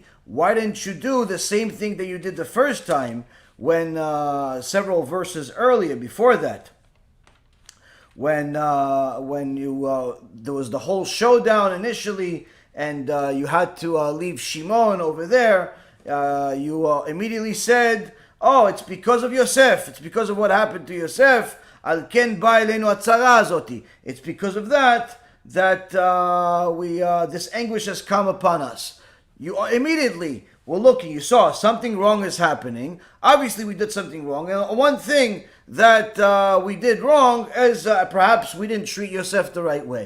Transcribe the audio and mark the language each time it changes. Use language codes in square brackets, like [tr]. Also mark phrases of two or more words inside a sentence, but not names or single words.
[en] Why didn't you do the same thing that you did the first time, when several verses earlier, before that, when you there was the whole showdown initially, and you had to leave Shimon over there, you immediately said, "Oh, it's because of Yosef. It's because of what happened to Yosef. [he] על כן באה אלינו הצרה הזאת. [en] It's because of that this anguish has come upon us." You immediately were looking, you saw something wrong is happening. Obviously we did something wrong. And one thing that we did wrong is perhaps we didn't treat Yosef the right way.